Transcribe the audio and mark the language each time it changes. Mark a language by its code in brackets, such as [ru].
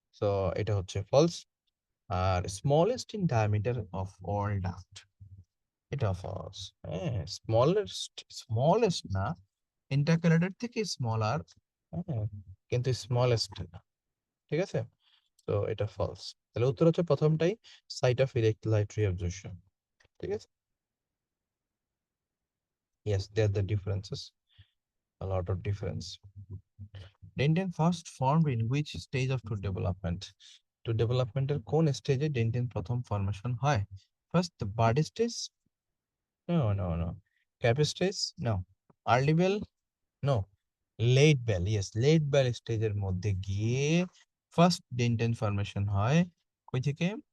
[bn] So এটা হচ্ছে false. আর [en] smallest in diameter of all duct, [bn] এটা ফলস। হ্যাঁ, স্মলেস্ট, স্মলেস্ট না, ইন্টারক্যালেটেড থেকে স্মলার, হ্যাঁ, কিন্তু স্মলেস্ট না। ঠিক আছে, তো এটা ফলস। তাহলে উত্তর হচ্ছে প্রথমটাই, সাইট অফ ইলেক্ট্রোলাইট রিঅ্যাবজর্পশন। ঠিক আছে। [en] Yes, there are the differences, a lot of difference. Dentin first formed in which stage of tooth development? [bn] Tooth development এর কোন স্টেজে ডেন্টিন প্রথম ফর্মেশন হয়? [en] First, the bud stage? No, no, no. Cap stage? No. Early bell? No. Late bell? Yes, late bell [bn] স্টেজের মধ্যে গিয়ে first dentine formation হয় কই থেকে?